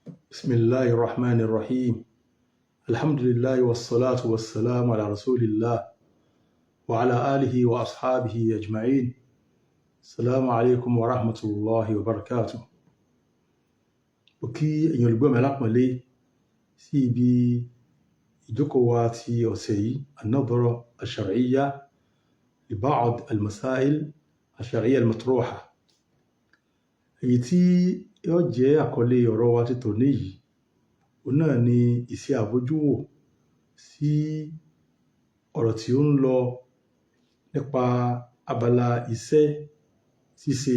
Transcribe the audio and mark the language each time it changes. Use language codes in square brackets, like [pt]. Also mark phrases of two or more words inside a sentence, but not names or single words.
[ar] بسم الله الرحمن الرحيم. الحمد لله والصلاة والسلام على رسول الله وعلى آله وأصحابه أجمعين. السلام عليكم ورحمة الله وبركاته. [yo] Òkí èèyàn olùgbọ́ mi alápọ̀nlé sí ibi ìjókòó wa ti ọ̀sẹ̀ yìí [ar] النظرة الشرعية لبعض المسائل الشرعية المطروحة. [yo] Èyí tí yóò jẹ́ àkọlé ọ̀rọ̀ wa ti tòní yìí, òun náà ni ìṣe àbójúwò sí ọ̀rọ̀ tí ó ń lọ nípa abala iṣẹ́ ṣíṣe.